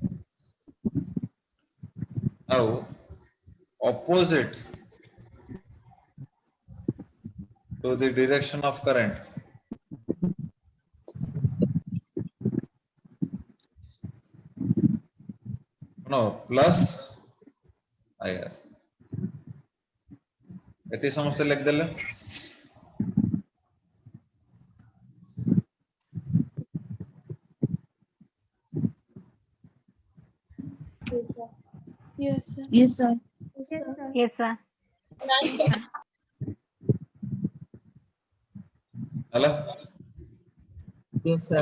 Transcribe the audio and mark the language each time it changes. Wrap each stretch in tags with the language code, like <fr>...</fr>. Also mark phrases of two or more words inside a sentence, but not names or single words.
<en>now opposite to the direction of current no plus IR</en> <or>ଏତେ ସମସ୍ତ ଲେଖି ଦେଲେ</or> <en>Yes, sir. Yes, sir. Yes, sir.</en> <or>हला</or> <en>Yes, sir.</en>